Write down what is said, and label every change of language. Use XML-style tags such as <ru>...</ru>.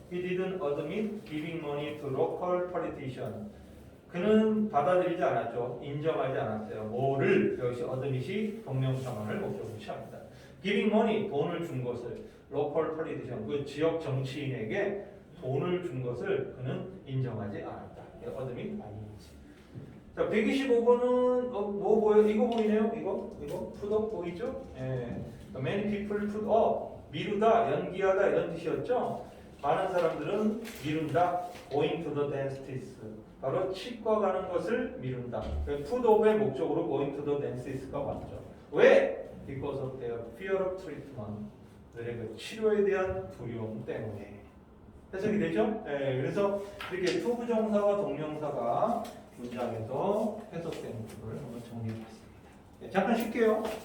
<en>He didn't admit giving money to local politician.</en> <ko>그는 받아들이지 않았죠. 인정하지 않았어요. 뭐를 역시 admit이 동명상황을 목적으로 취합니다.</ko> <en>Giving money</en> <ko>돈을 준 것을</ko> <en>local politician</en> <ko>그 지역 정치인에게 돈을 준 것을 그는 인정하지 않았다. admit 아니지. 자 125번은 뭐 보여? 이거 보이네요. 이거 put up 보이죠?</ko> <en>Many people put up</en> <ko>미루다, 연기하다 이런 뜻이었죠. 많은 사람들은 미룬다.</ko> <en>Going to the dentist</en> <ko>바로 치과 가는 것을 미룬다. put up의 목적으로 going to the dentist가 왔죠. 왜?</ko> <en>Because of their fear of treatment.</en> <ko>그들의 그 치료에 대한 두려움 때문에. 해석이 되죠? 그래서 이렇게 투부정사와 동명사가 문장에서 해석되는 부분을 한번 정리해봤습니다. 잠깐 쉴게요.</ko>